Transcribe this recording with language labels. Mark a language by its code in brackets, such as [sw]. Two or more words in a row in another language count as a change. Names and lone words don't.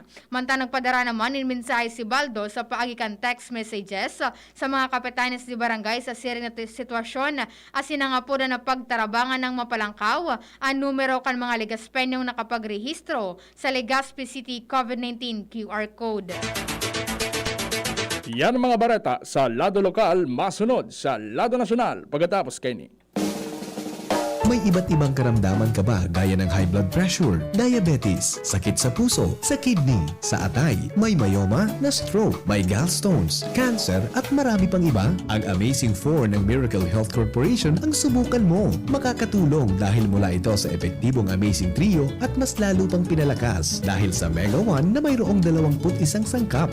[bik] Manta nagpadara naman in mensahe si Baldo sa paagikan [en] text messages [bik] sa mga kapitanes di barangay sa siring na sitwasyon as in ang apuda na pagtarabangan ng mapalangkaw ang numero kan mga Legazpenyong nakapagrehistro sa Legazpi City COVID-19 QR code. Yan ang mga bareta sa lado lokal, masunod sa lado nasyonal pagkatapos kay ni. [tl] May iba't ibang karamdaman ka ba gaya ng [en] high blood pressure, [tl] diabetes, sakit sa puso, sa kidney, sa atay, may myoma, na stroke, may gallstones, cancer at marami pang iba? Ang Amazing 4 ng Miracle Health Corporation ang subukan mo. Makakatulong dahil mula ito sa epektibong Amazing Trio at mas lalo pang pinalakas dahil sa Mega 1 na mayroong 21 sangkap.